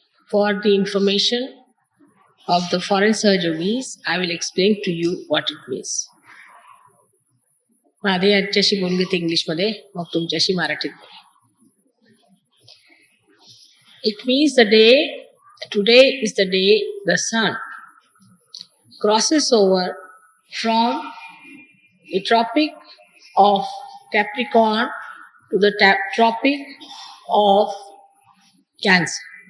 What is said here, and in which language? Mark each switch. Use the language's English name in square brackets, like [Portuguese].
[English] For the information of the foreign surgeries, I will explain to you what it means. [Marathi] आधी आजच्याशी बोलून घेते इंग्लिशमध्ये, मग तुमच्याशी मराठीत बोलेन. [English] It means today is the day the sun crosses over from the Tropic of Capricorn to the Tropic of Cancer.